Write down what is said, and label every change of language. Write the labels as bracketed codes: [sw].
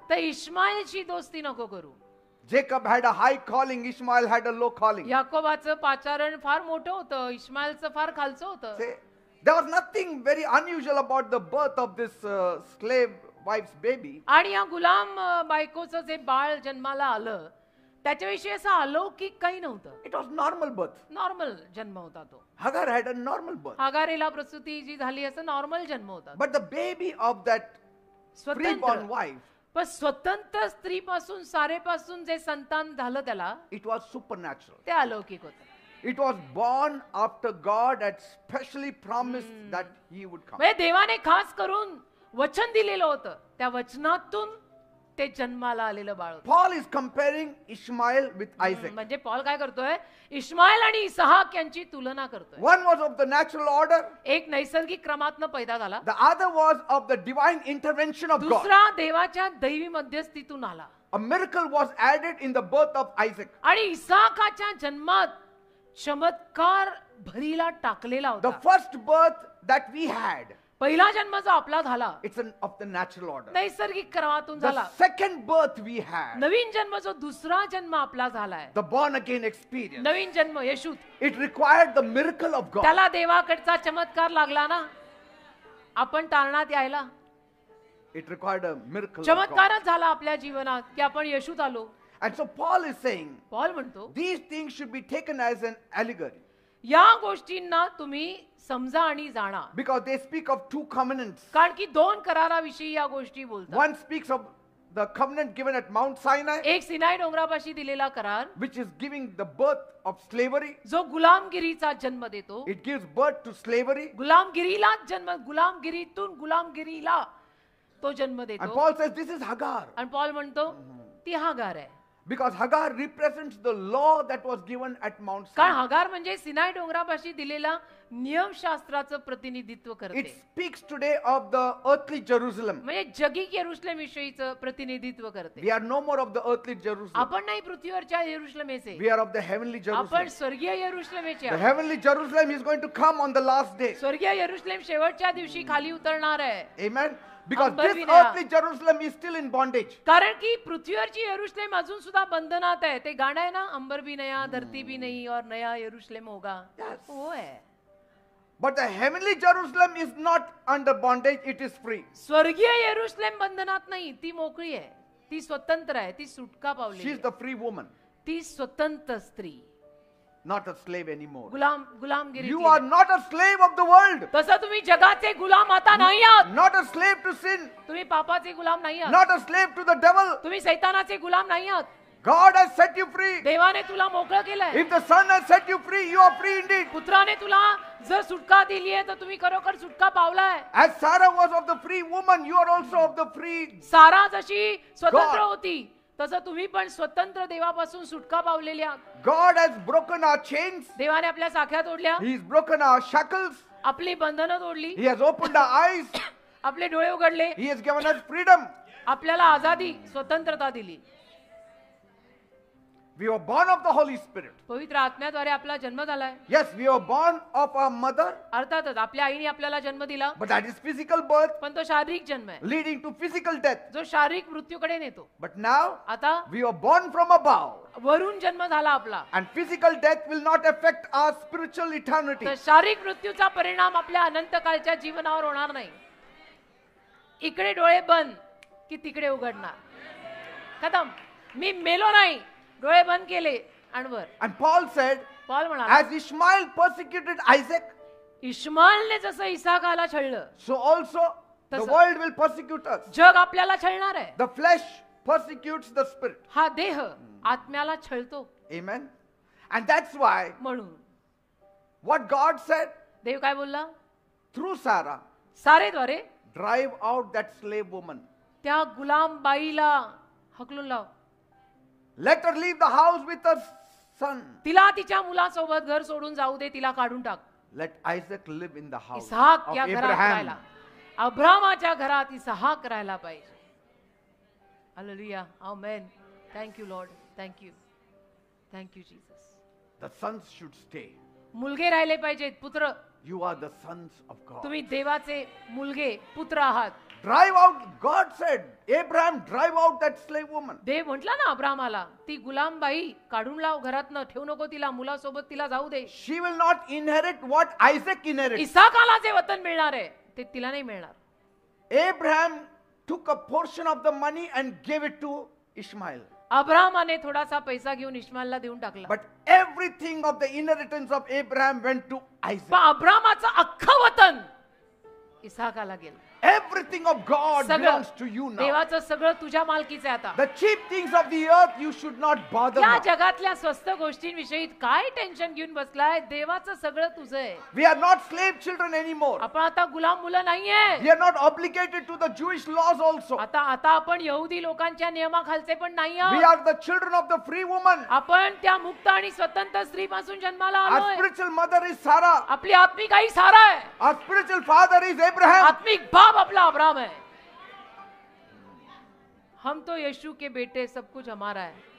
[mr] तर इश्माएलची दोस्ती नको करू. [en] Jacob had a high calling, Ishmael had a low calling. [mr] याकोबाचं पाचारण फार मोठं होतं. इश्माएलचं फार खालचं होतं. [en] Say, there was nothing very unusual about the birth of this slave wife's baby. [mr] आणि या गुलाम बायकोचं जे बाळ जन्माला आलं त्याच्याविषयी असं अलौकिक काही नव्हतं. [en] It was normal birth. [mr] Normal जन्म होता तो. [en] Hagar had a normal birth. [mr] हागारेला प्रसूती जी झाली असं नॉर्मल जन्म होता. [en] But the baby of that freeborn wife, [mr] पण स्वतंत्र स्त्रीपासून सारेपासून जे संतान झालं त्याला [en] it was supernatural. [mr] ते अलौकिक होतं. [en] It was born after God had specially promised that he would come. [mr] म्हणजे देवाने खास करून वचन दिलेलं होतं. त्या वचनातून ते जन्माला आलेलं बाळ होतं. [en] Paul is comparing Ishmael with Isaac. [mr] म्हणजे पॉल काय करतोय इश्माएल आणि इसहाक यांची तुलना करतोय. [en] One was of the natural order, [mr] एक नैसर्गिक क्रमातनं पैदा झाला. [en] the other was of the divine intervention of God. [mr] दुसरा देवाच्या दैवी मध्यस्थीतून आला. [en] A miracle was added in the birth of Isaac. [mr] आणि इसाकाच्या जन्मात चमत्कार भरीला टाकलेला [en] The [mr] होता. [en] first birth that we had, [mr] पहिला जन्म जो आपला झाला [en] it's of the natural order. [mr] नैसर्गिक क्रमातून [en] The [mr] झाला. [en] second birth we had, [mr] नवीन जन्म जो दुसरा जन्म आपला झालाय [en] the born again experience, [mr] नवीन जन्म येशूत [en] it required the miracle of God. [mr] त्याला देवाकडचा चमत्कार लागला ना आपण तारणात यायला. [en] It required a miracle of God. [mr] चमत्कारच झाला आपल्या जीवनात की आपण येशूत आलो. [en] And so Paul is saying, [mr] Paul म्हणतो [en] these things should be taken as an allegory [mr] या गोष्टींना तुम्ही समजा आणि जाणा. [en] because they speak of two covenants. [mr] कारण की 2 कराराविषयी या गोष्टी बोलतात. [en] One speaks of the covenant given at Mount Sinai, [mr] एक सिनाई डोंगरापाशी दिलेला करार [en] which is giving the birth of slavery. [mr] जो गुलामगिरीचा जन्म देतो. [en] It gives birth to slavery. [mr] गुलामगिरीला जन्म गुलामगिरीतून गुलामगिरीला तो जन्म [en] And [mr] देतो. [en] Paul says this is Hagar. [mr] आणि पॉल म्हणतो ती हागार आहे. [en] Because Hagar represents the law that was given at Mount [mr] कारण [en] Sinai. [mr] हागार म्हणजे सिनाई डोंगरापाशी दिलेला नियमशास्त्राचं प्रतिनिधित्व [en] It [mr] करते. [en] speaks today of the earthly Jerusalem. [mr] म्हणजे जगिक येरुशलेम विषयीचं प्रतिनिधित्व करते. [en] We are no more of the earthly Jerusalem. [mr] आपण नाही पृथ्वीवरच्या येरुशलेमेचे. [en] We are of the heavenly [mr] आपण [en] Jerusalem. [mr] स्वर्गीय येरुशलेमेचे [en] The [mr] आहोत. [en] heavenly Jerusalem is going to come on the last day. [mr] स्वर्गीय येरुशलेम शेवटच्या दिवशी खाली उतरणार आहे. [en] Amen. Because [hi] अंबर [en] this [hi] भी नया. [en] earthly Jerusalem is still in bondage. [mr] कारण की पृथ्वीवरची यरूशलेम अजून सुद्धा बंधनात आहे. ते गाणं आहे ना, [hi] अंबर भी नया धरती भी नहीं और नया यरूशलेम होगा. [en] Yes. [hi] वो है. [en] But the heavenly Jerusalem is not under bondage, it is free. [mr] स्वर्गीय यरूशलेम बंधनात नाही, ती मोकळी आहे, ती स्वतंत्र आहे, ती सुटका पावली [en] She is the free woman, [mr] ती स्वतंत्र स्त्री, [en] not a slave anymore. [mr] Gulamgiri. [en] You are not a slave of the world, [mr] तसं तुम्ही जगाचे गुलाम आता नाही आहात. [en] not a slave to sin, [mr] तुम्ही पापाचे गुलाम नाही आहात. [en] not a slave to the devil. [mr] तुम्ही सैतानाचे गुलाम नाही आहात. [en] God has set you free. [mr] देवाने तुला मोकळं केलंय. [en] If the Son has set you free, you are free indeed. [mr] पुत्राने तुला जर सुटका दिली आहे तर तुम्ही खरोखर सुटका पावलाय. [en] As Sarah was of the free woman, you are also of the free. [mr] सारा जशी स्वतंत्र [en] God. [mr] होती तसं तुम्ही पण स्वतंत्र देवापासून सुटका पावलेली आहात. [en] God has broken our chains. [mr] देवाने आपल्या साख्या तोडल्या, [en] He has broken our shackles. [mr] आपली बंधनं तोडली, [en] He has opened our eyes. [mr] आपले डोळे उघडले, [en] He has given us freedom. [mr] आपल्याला आझादी स्वतंत्रता दिली. [en] We were born of the Holy Spirit. [mr] पवित्र आत्म्याद्वारे आपला जन्म झालाय. [en] Yes, we were born of our mother, [mr] अर्थातच आपल्या आईने आपल्याला जन्म दिला, [en] but that is physical birth [mr] पण तो शारीरिक जन्म आहे [en] leading to physical death. [mr] जो शारीरिक मृत्यूकडे नेतो. [en] But now [mr] आता [en] we were born from above, [mr] वरून जन्म झाला आपला, [en] and physical death will not affect our spiritual eternity. [mr] तर शारीरिक मृत्यूचा परिणाम आपल्या अनंत काळच्या जीवनावर होणार नाही. इकडे डोळे बंद की तिकडे उघडणार. खतम. मी मेलो नाही, डोळे बंद केले आणि वर. [en] And Paul said, [mr] पॉल म्हणाला, [en] as Ishmael persecuted Isaac, [mr] इश्माएलने जसं इसाकाला छळलं, [en] so also the [mr] तसं. [en] world will persecute us. [mr] जग आपल्याला छळणार आहे. [en] The flesh persecutes the spirit. [mr] हा देह आत्म्याला छळतो. [en] Amen. And that's why [mr] म्हणून [en] what God said [mr] देव काय बोलला? [en] through Sarah, [mr] सारेद्वारे [en] drive out that slave woman. [mr] त्या गुलाम बाईला हकलून लाव. [en] Let her leave the house with her son. [mr] तिला तिच्या मुलासोबत घर सोडून जाऊ दे, तिला काढून टाक. [en] Let Isaac live in the house [mr] Ishaq [en] of [mr] या घरात [en] Abraham. [mr] राहायला, अब्रामाच्या घरात इसहाक राहायला पाहिजे. [en] Hallelujah. Amen. Thank you Lord. Thank you. Thank you Jesus. The sons should stay. [mr] मुलगे राहिले पाहिजेत. पुत्र, [en] You are the sons of God. [mr] तुम्ही देवाचे मुलगे पुत्र आहात. [en] Drive out, God said, Abraham, drive out that slave woman. [mr] देव म्हटला ना अब्रामाला, ती गुलाम बाई काढून लाव घरातनं, ठेवू नको तिला, मुलासोबत तिला जाऊ दे. [en] She will not inherit what Isaac inherited. [mr] इसाकाला जे वतन मिळणार आहे ते तिला नाही मिळणार. [en] Abraham took a portion of the money and gave it to Ishmael. [mr] अब्रामाने थोडासा पैसा घेऊन इश्माएलला देऊन टाकला. [en] But everything of the inheritance of Abraham went to Isaac. [mr] पण अब्रामाचं अख्खं वतन इसाकाला गेलं. [en] Everything of God [mr] सगळं [en] belongs to you now. [mr] देवाचं सगळं तुझ्या मालकीचं आहे आता. [en] The cheap things of the earth you should not bother [mr] या [en] now. [mr] जगातल्या स्वस्त गोष्टींविषयी काय टेन्शन घेऊन बसलाय? देवाचं सगळं तुझं आहे. [en] We are not slave children anymore. [mr] आपण आता गुलाम मुलं नाहीये. [en] We are not obligated to the Jewish laws also. [mr] आता आपण यहुदी लोकांच्या नियमाखालचे पण नाही [en] We [mr] आहोत. [en] are the children of the free woman. [mr] आपण त्या मुक्त आणि स्वतंत्र स्त्रीपासून जन्माला [en] Our [mr] आलोय. [en] spiritual mother is Sarah. [mr] आपली आत्मिक आई सारा आहे. [en] Our spiritual father is Abraham. [mr] आत्मिक बाप आपला अब्राम है. [hi] हम तो यीशु के बेटे, सब कुछ हमारा है.